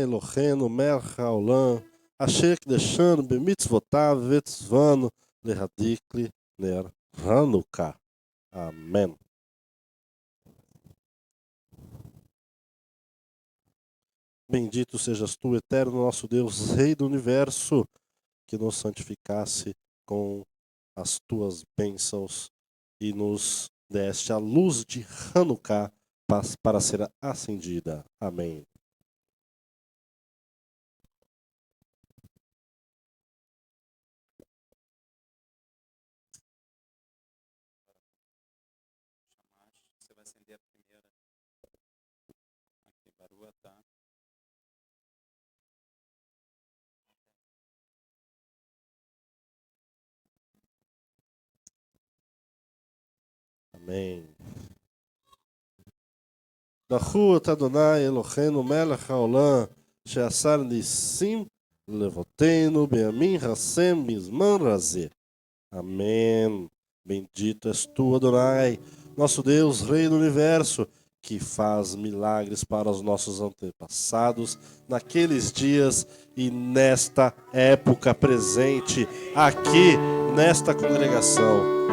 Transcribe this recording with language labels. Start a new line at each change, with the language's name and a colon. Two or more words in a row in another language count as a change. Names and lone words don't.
Hebrew: אלוהינו מלך העולם, אשר קדשנו במצוותיו וצוונו להדליק נר חנוכה.
Portuguese: Amém. Bendito sejas tu, eterno nosso Deus, Rei do Universo, que nos santificasse com as tuas bênçãos e nos deste a luz de Hanukkah para ser acendida. Amém. Você vai acender a primeira. Aqui,
Hebrew: ברוך אתה.
Portuguese: Amém.
Hebrew: ברוך אתה אדוני אלוהינו מלך העולם, שעשה נסים לאבותינו בימים ההם בזמן הזה.
Portuguese: Amém. Bendito és tu, Adonai, nosso Deus, Rei do Universo, que faz milagres para os nossos antepassados naqueles dias e nesta época presente, aqui nesta congregação.